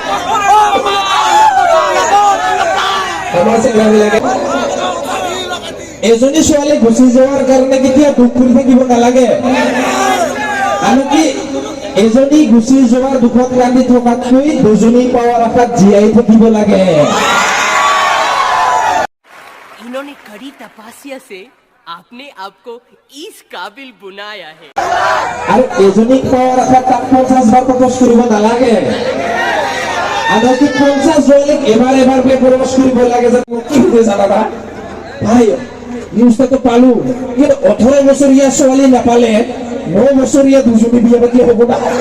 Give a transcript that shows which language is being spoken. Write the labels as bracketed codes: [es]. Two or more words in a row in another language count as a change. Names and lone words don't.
[as] আমাৰ চেংৰাবিলাকে এজনী ছোৱালী গুচি যোৱাৰ কাৰণে কেতিয়া দুখ কৰি থাকিব নালাগে আনকি এজনী গুচি যোৱাৰ দুখত ৰান্ধি থকাতকৈ দুজনী পাৱাৰ আশাত জীয়াই থাকিব লাগে [hi] इन्होंने कड़ी तपस्या से अपने आप को इस काबिल बनाया है [as] আৰু এজনীক পাৱাৰ আশাত তাক 50 বাৰ প্ৰপ'জ কৰিব নালাগে আনকি 50 ছোৱালীক এবাৰ প্ৰপ'জ কৰিব লাগে যে কি হৈছে জানা ভাই নিউজটো পালো কিন্তু 18 বছৰীয়া ছোৱালী নাপালে 9 বছৰীয়া দুজনী বিয়া পাতি হ'ব না